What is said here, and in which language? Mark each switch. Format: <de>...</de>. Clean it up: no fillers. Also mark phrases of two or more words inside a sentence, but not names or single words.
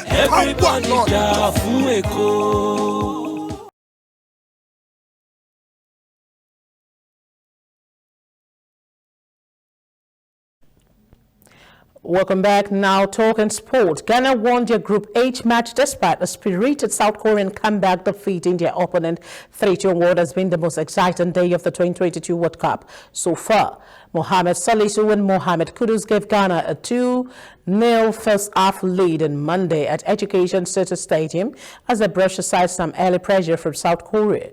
<yo>Everybody ja fun Eko.</yo> <en>Welcome back. Now talking sport. Ghana won their Group H match despite a spirited South Korean comeback, defeating their opponent 3-2. What has been the most exciting day of the 2022 World Cup so far. Mohamed Salisu and Mohamed Kudus gave Ghana a 2-0 first half lead on Monday at Education City Stadium as they brushed aside some early pressure from South Korea.</en>